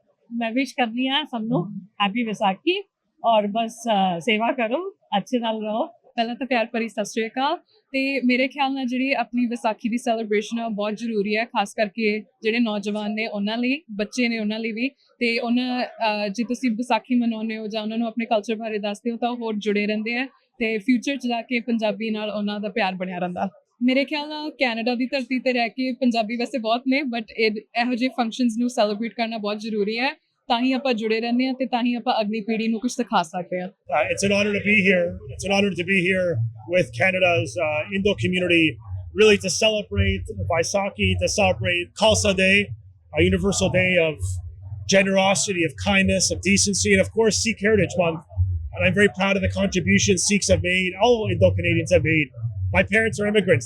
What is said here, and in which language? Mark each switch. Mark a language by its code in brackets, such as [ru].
[pa] मैं विश करनी है सबनू हैप्पी विसाखी और बस सेवा करो अच्छे नाल रहो। ਪਹਿਲਾਂ ਤਾਂ ਪਿਆਰ ਭਰੀ ਸਤਿ ਸ਼੍ਰੀ ਅਕਾਲ ਤੇ ਮੇਰੇ ਖਿਆਲ ਨਾਲ ਜਿਹੜੀ ਆਪਣੀ ਵਿਸਾਖੀ ਦੀ ਸੈਲੀਬ੍ਰੇਸ਼ਨ ਆ ਬਹੁਤ ਜ਼ਰੂਰੀ ਹੈ ਖਾਸ ਕਰਕੇ ਜਿਹੜੇ ਨੌਜਵਾਨ ਨੇ ਉਹਨਾਂ ਲਈ ਬੱਚੇ ਨੇ ਉਹਨਾਂ ਲਈ ਵੀ ਤੇ ਉਹਨਾਂ ਜੇ ਤੁਸੀਂ ਵਿਸਾਖੀ ਮਨਾਉਂਦੇ ਹੋ ਜਾਂ ਉਹਨਾਂ ਨੂੰ ਆਪਣੇ ਕਲਚਰ ਬਾਰੇ ਦੱਸਦੇ ਹੋ ਤਾਂ ਉਹ ਹੋਰ ਜੁੜੇ ਰਹਿੰਦੇ ਆ ਤੇ ਫਿਊਚਰ 'ਚ ਜਾ ਕੇ ਪੰਜਾਬੀ ਨਾਲ ਉਹਨਾਂ ਦਾ ਪਿਆਰ ਬਣਿਆ ਰਹਿੰਦਾ। ਮੇਰੇ ਖਿਆਲ ਨਾਲ ਕੈਨੇਡਾ ਦੀ ਧਰਤੀ ਤੇ ਰਹਿ ਕੇ ਪੰਜਾਬੀ ਵੈਸੇ ਬਹੁਤ ਨੇ ਬਟ ਇਹੋ ਜਿਹੇ ਫੰਕਸ਼ਨਸ ਨੂੰ ਸੈਲੀਬ੍ਰੇਟ ਕਰਨਾ ਬਹੁਤ ਜ਼ਰੂਰੀ ਹੈ ਤਾਂ ਹੀ ਆਪਾਂ ਜੁੜੇ ਰਹਿੰਦੇ ਹਾਂ ਤੇ ਤਾਂ ਹੀ ਆਪਾਂ ਅਗਲੀ ਪੀੜ੍ਹੀ ਨੂੰ ਕੁਝ ਸਿਖਾ ਸਕਦੇ ਹਾਂ। [en] It's an honor to be here. It's an honor to be here with Canada's Indo community, really to celebrate Vaisakhi, to celebrate Khalsa Day, a universal day of generosity, of kindness, of decency, and of course Sikh Heritage Month. And I'm very proud of the contributions Sikhs have made, all Indo Canadians have made. My parents are immigrants.